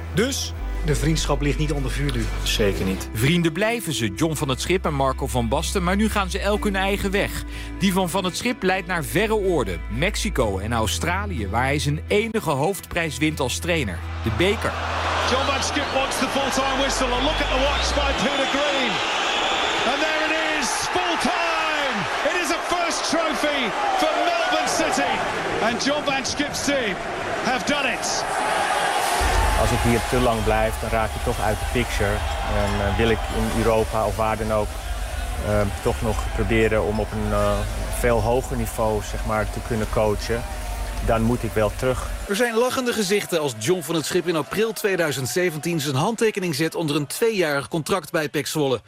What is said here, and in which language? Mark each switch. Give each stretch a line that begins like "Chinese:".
Dutch: Dus de vriendschap ligt niet onder vuur nu. Zeker niet. Vrienden blijven ze, John van het Schip en Marco van Basten, maar nu gaan ze elk hun eigen weg. Die van Van het Schip leidt naar verre oorden, Mexico en Australië, waar hij zijn enige hoofdprijs wint als trainer, de beker.
English: John van het Schip wants the full-time whistle. And look at the watch by Peter Green. And there it is, full-time. It is a first trophy for Melbourne City. And John van het Schip's team have done it.
Dutch: Als ik hier te lang blijf, dan raak ik toch uit de picture. En wil ik in Europa of waar dan ook toch nog proberen om op een veel hoger niveau, zeg maar, te kunnen coachen, dan moet ik wel terug. Er zijn lachende gezichten als John van het Schip in april 2017 zijn handtekening zet onder een 2-jarig contract bij PEC Zwolle.